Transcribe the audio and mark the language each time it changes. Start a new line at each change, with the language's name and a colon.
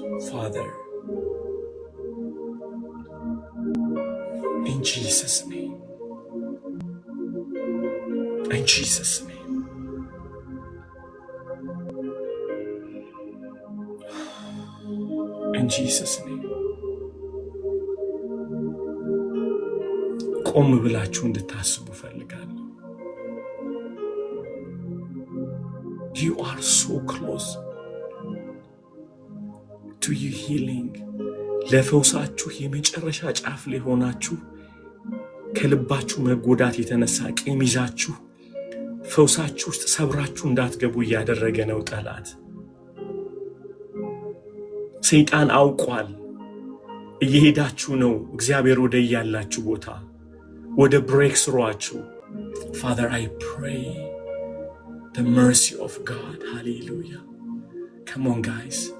English: Father, in Jesus' name, in Jesus' name, in Jesus' name.
Amharic: ቆም ብላችሁ እንድታስቡ ፈልጋለሁ።
English: You are so close to your healing.
Amharic: ለፈውሳችሁ የመጨረሻ ጫፍ ላይ ሆናችሁ ከልባችሁ መጎዳት የተነሳ ቂም ይዛችሁ ፈውሳችሁ ውስጥ ሰብራችሁ እንዳትገቡ እያደረገ ነው ጠላት። ሰይጣን አውቋል። እየሄዳችሁ ነው እግዚአብሔር ወደ ያላችሁ ቦታ ወደ ብሬክስሩአችሁ።
English: Father, I pray the mercy of God. Hallelujah. Come on guys.